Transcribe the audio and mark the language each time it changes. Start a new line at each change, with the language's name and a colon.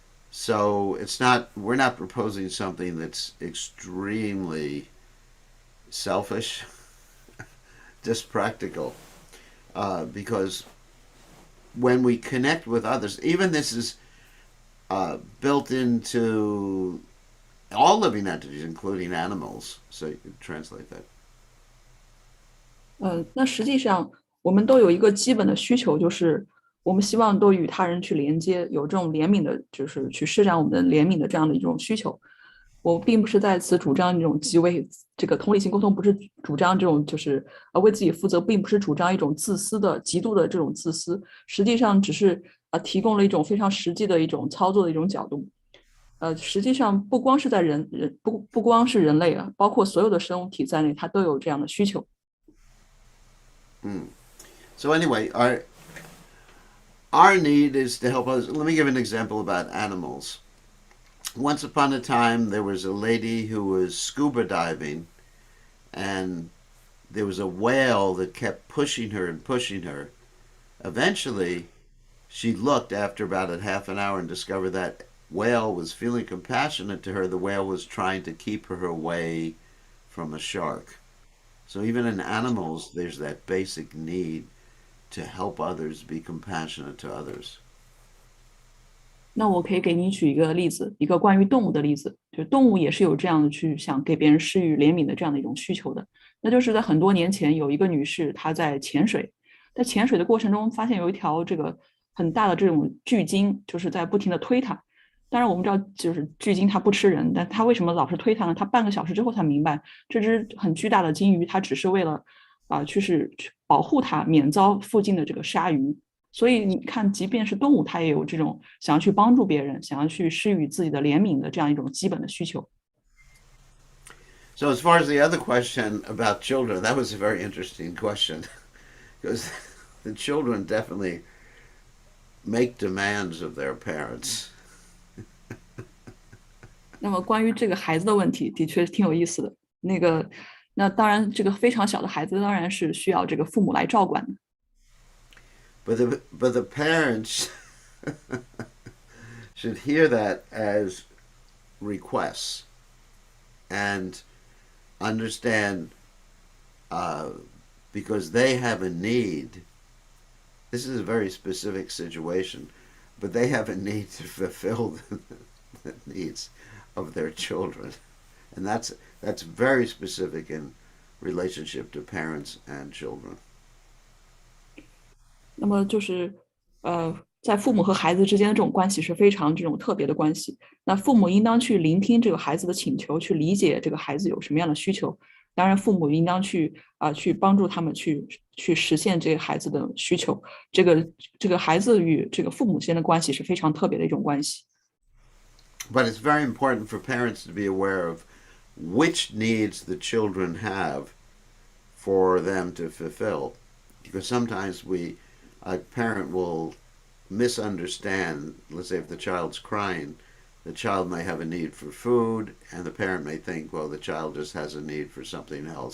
English: So we're not proposing something that's extremely selfish, just practical, because when we connect with others, even this is built into all living entities, including animals. So you can translate that.
Chinese: 那实际上我们都有一个基本的需求，就是我们希望都与他人去连接，有这种怜悯的，就是去施展我们的怜悯的这样的一种需求。我并不是在此主张一种极为这个同理心沟通，不是主张这种就是为自己负责，并不是主张一种自私的极度的这种自私，实际上只是提供了一种非常实际的一种操作的一种角度。实际上不光是在不光是人类啊，包括所有的生物体在内，它都有这样的需求。
English: So anyway, our need is to help others. Let me give an example about animals. Once upon a time, there was a lady who was scuba diving, and there was a whale that kept pushing her and pushing her. Eventually, she looked after about a half an hour and discovered that whale was feeling compassionate to her. The whale was trying to keep her away from a shark. So even in animals, there's that basic need to help others, be compassionate to others.
Chinese: 那我可以给你举一个例子，一个关于动物的例子，就是动物也是有这样的去想给别人施予怜悯的这样的一种需求的。那就是在很多年前，有一个女士她在潜水，在潜水的过程中发现有一条这个很大的这种巨鲸，就是在不停的推她。当然我们知道，就是巨鲸它不吃人，但它为什么老是推它呢？它半个小时之后才明白，这只很巨大的鲸鱼，它只是为了去保护它，免遭附近的这个鲨鱼。所以你看，即便是动物，它也有这种想要去帮助别人、想要去施予自己的怜悯的这样一种基本的需求。
English: So as far as the other question about children, that was a very interesting question, because the children definitely make demands of their parents.
Chinese: 那么关于这个孩子的问题，的确挺有意思的。那当然，这个非常小的孩子当然是需要这个父母来照管的。
English: But the parents should hear that as requests and understand, because they have a need. This is a very specific situation, but they have a need to fulfill the needs of their children, and that's very specific in relationship to parents and children.
Chinese: 那么就是在父母和孩子之间的这种关系是非常这种特别的关系。那父母应当去聆听这个孩子的请求，去理解这个孩子有什么样的需求，当然，父母应当去帮助他们去实现这个孩子的需求。这个孩子与这个父母之间的关系是非常特别的一种关系。
English: But it's very important for parents to be aware of which needs the children have for them to fulfill. Because sometimes a parent will misunderstand. Let's say if the child's crying, the child may have a need for food, and the parent may think, well, the child just has a need for something else.